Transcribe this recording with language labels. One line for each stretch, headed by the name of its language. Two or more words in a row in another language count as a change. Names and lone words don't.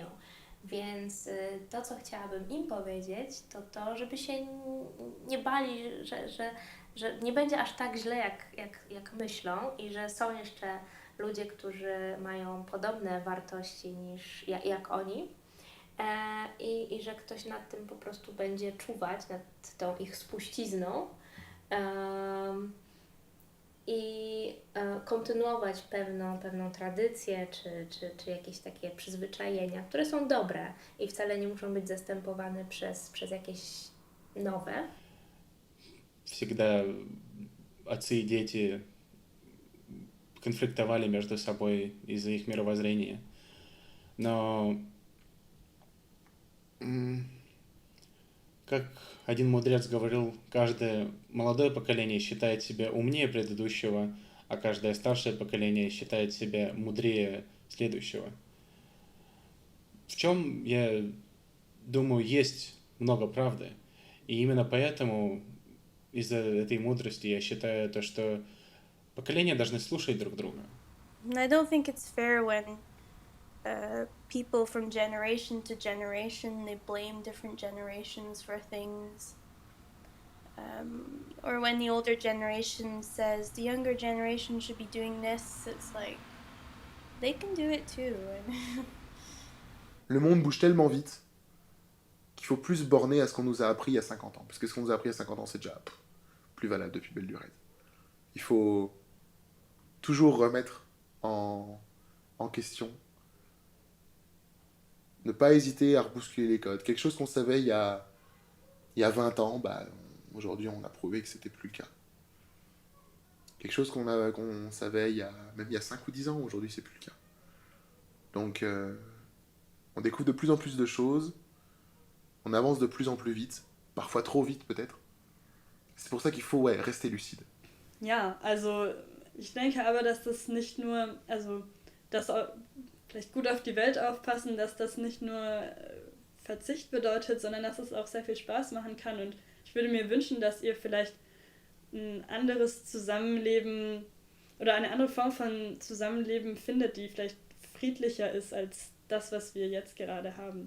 Polish: Więc to, co chciałabym im powiedzieć, to żeby się nie bali, że nie będzie aż tak źle, jak myślą i że są jeszcze ludzie, którzy mają podobne wartości jak oni i że ktoś nad tym po prostu będzie czuwać, nad tą ich spuścizną i kontynuować pewną tradycję czy jakieś takie przyzwyczajenia, które są dobre i wcale nie muszą być zastępowane przez jakieś nowe.
Russian: Всегда отцы и дети конфликтовали между собой из-за их мировоззрения. Но, как один мудрец говорил, каждое молодое поколение считает себя умнее предыдущего, а каждое старшее поколение считает себя мудрее следующего. В чем, я думаю, есть много правды. И именно поэтому, из-за этой мудрости, я считаю то, что поколения должны слушать друг друга.
English: I don't think it's fair when people from generation to generation, they blame different generations for things. Or when the older generation says the younger generation should be doing this, it's like, they can do it too.
French: le monde bouge tellement vite qu'il faut plus se borner à ce qu'on nous a appris il y a 50 ans. Parce que ce qu'on nous a appris il y a 50 ans, c'est déjà plus valable depuis belle lurette. Il faut toujours remettre en question. Ne pas hésiter à rebousculer les codes. Quelque chose qu'on savait il y a 20 ans, aujourd'hui on a prouvé que c'était plus le cas. Quelque chose qu'on savait même il y a 5 ou 10 ans, aujourd'hui c'est plus le cas. Donc on découvre de plus en plus de choses, on avance de plus en plus vite, parfois trop vite peut-être. C'est pour ça qu'il faut rester lucide.
German: Ja, also ich denke aber, dass das nicht nur, also dass vielleicht gut auf die Welt aufpassen, dass das nicht nur Verzicht bedeutet, sondern dass es auch sehr viel Spaß machen kann. Und ich würde mir wünschen, dass ihr vielleicht ein anderes Zusammenleben oder eine andere Form von Zusammenleben findet, die vielleicht friedlicher ist als das, was wir jetzt gerade haben.